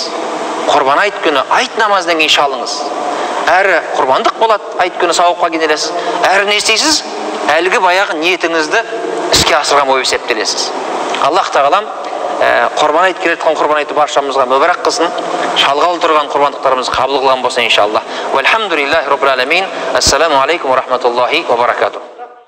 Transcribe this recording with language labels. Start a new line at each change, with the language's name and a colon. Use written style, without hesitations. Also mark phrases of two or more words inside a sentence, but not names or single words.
Kazakh: Құрбан айт күні айт намаздан кейін шалыңыз. Әрі құрбандық болады, айт күні сауапқа кенелесіз. Әрі не істейсіз? Әлгі баяғы ниетіңізді іске асырған болып есептелесіз. Аллах Тағалам құрбан айт келе жатқан құрбан айты баршамызға мүбәрәк қылсын. Шалғалы тұрған құрбандықтарымызды қабыл қылған болса иншаллах.
Arabic: والحمد لله رب العالمين. السلام عليكم ورحمة الله وبركاته.